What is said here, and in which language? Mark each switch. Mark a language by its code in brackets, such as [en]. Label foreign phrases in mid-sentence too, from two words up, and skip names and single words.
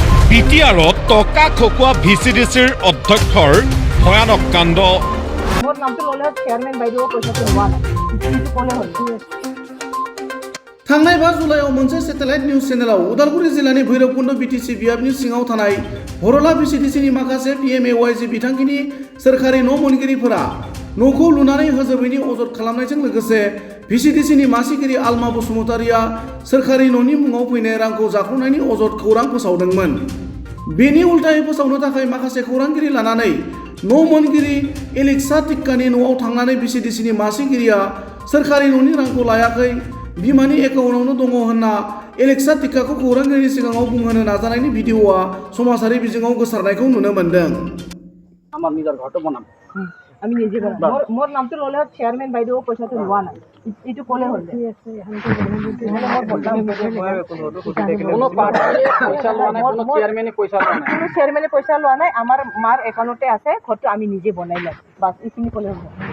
[as] বিটিআৰত টকা খকুৱা ভিচিডিচিৰ অধ্যক্ষৰ ভয়ানক কাণ্ড। মোৰ নামটো ল'লে চেয়াৰমেন বাইদেউ পইচাটো লোৱা নাই ক'লে হ'ল। [brx] थांनाय 5 जुलाइआव मोनसे सेटेलाइट निउज चेनेलाव उदालगुरि जिल्लानि भैरबकुन्द बिटिसि बियाबनि सिङाव थानाय हरला भिसिडिसिनि माखासे पिएमएवाइजि बिथांखिनि सोरखारि न' मोनगिरिफोरा न'खौ लुनानै होजोबैनि अजद खालामनायजों लोगोसे भिसिडिसिनि मासिगिरि आलमा बसुमतारिया सोरखारि न'नि मुङाव फैनाय रांखौ जाख्ल'नायनि अजद खौरां फोसावदोंमोन। बेनि उल्टायै फोसावनो थाखाय माखासे खौरांगिरि लानानै न' मोनगिरि एलेक्सा टिक्कानि न'आव थांनानै भिसिडिसिनि मासिगिरिया सोरखारि न'नि रांखौ लायाखै, बिमानि एकाउन्टआवनो दङ होनना एलेक्सा टिक्काखौ खौरांगिरिनि सिगाङाव बुंहोनो नाजानायनि भिडिअ'आ समाजारि बिजोङाव गोसारनायखौ नुनो मोन्दों। [bn] আমার নিজের ঘরটা বানাম [as] আমি নিজে মোৰ নামটো ল'লে চেয়াৰমেন বাইদেউ পইচাটো লোৱা নাই এইটো ক'লে হ'ল। কোনো পার্টি পয়সা লোৱা নাই, কোনো চেয়ারম্যানে পয়সা লোৱা নাই। কোনো চেয়াৰমেনে পইচা লোৱা নাই, আমাৰ মাৰ একাউণ্টতে আছে, ঘৰটো আমি নিজে বনাই ল'ম, বাছ এইখিনি ক'লে হ'ল।